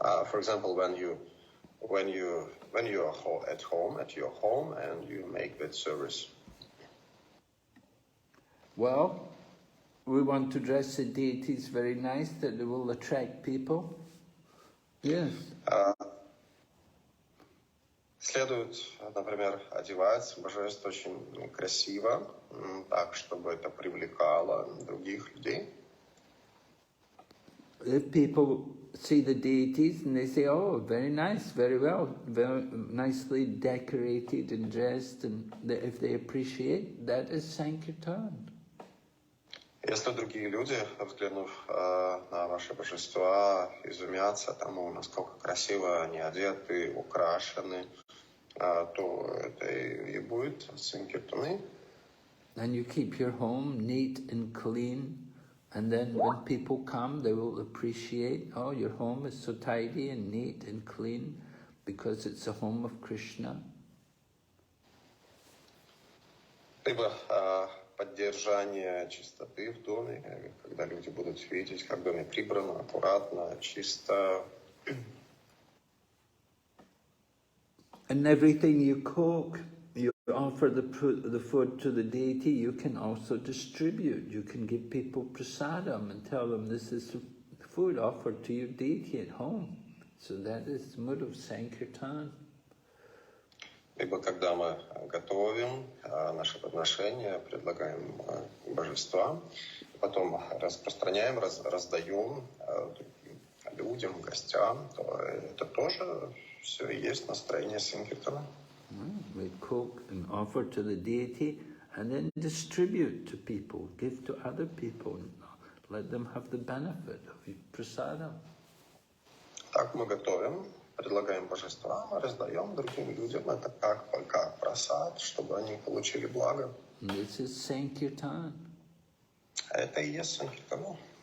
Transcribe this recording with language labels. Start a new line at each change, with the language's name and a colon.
English: For example, when you are at your home and you make that service. Well, we want to dress the deities very nice, that they will attract people. Yes.
Russian: Следует, например, одевать божеств очень красиво, так, чтобы это привлекало других людей.
English: If people see the deities and they say, oh, very nice, very well, very nicely decorated and dressed, and if they appreciate, that is Sankirtan.
Russian: Если другие люди, взглянув на ваши божества, изумятся тому, насколько красиво они одеты, украшены, то это и будет Санкиртаны.
English: And you keep your home neat and clean, and then when people come, they will appreciate, oh, your home is so tidy and neat and clean, because it's the home of Krishna.
Russian: Либо поддержание чистоты в доме, когда люди будут видеть, как в доме прибрано, аккуратно, чисто.
English: And everything you cook, you offer the food to the deity, you can also distribute. You can give people prasadam and tell them this is food offered to your deity at home. So that is the mood of Sankirtan.
Russian: Либо когда мы готовим наши подношения, предлагаем божествам, потом распространяем, раздаем людям, гостям, то это тоже все и есть настроение Санкиртана.
English: We cook and offer to the deity and then distribute to people, give to other people, and let them have the benefit of prasadam.
Russian: Так мы готовим, предлагаем божествам, раздаем другим людям. Это как просад, чтобы они получили благо.
English: This is Sankirtan.
Russian: Это и есть Санкиртана.